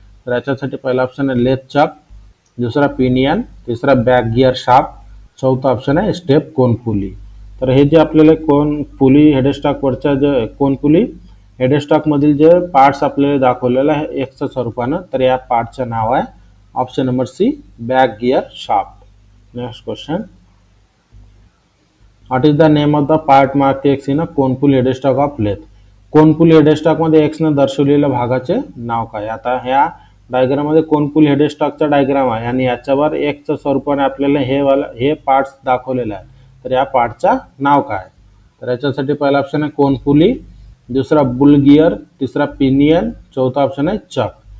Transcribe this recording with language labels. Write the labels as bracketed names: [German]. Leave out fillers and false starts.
[Marathi] तर याच्यासाठी पहिला ऑप्शन आहे लेथ चक, दुसरा पिनियन, तिसरा बॅक गिअर शाफ्ट, चौथा ऑप्शन आहे स्टेप कोन पुली. तर हे जे आपल्याला कोन पुली हेडस्टॉकवरच्या जे कोन पुली हेडस्टॉक मधील जे पार्ट्स आपल्याला दाखवलेलं आहे एक्सच्या स्वरूपानं, तर या पार्टचं नाव आहे option number C back gear shaft. [English] Next question, what is the name of the part mark X in a cone pulley headstock of lathe. [Marathi] कोनपुल headstock मध्ये एक्स न दर्शवलेल्या भागाचे नाव काय. आता ह्या डायग्राम मध्ये कोनपुल हेडस्टॉकचा डायग्राम आहे आणि याच्यावर एक्सच्या स्वरूपाने आपल्याला हे पार्ट्स दाखवलेलं आहे, तर या पार्टचं नाव काय. तर याच्यासाठी पहिला ऑप्शन आहे कोनपुली, दुसरा बुल गिअर, तिसरा पिनियन, चौथा ऑप्शन आहे चक.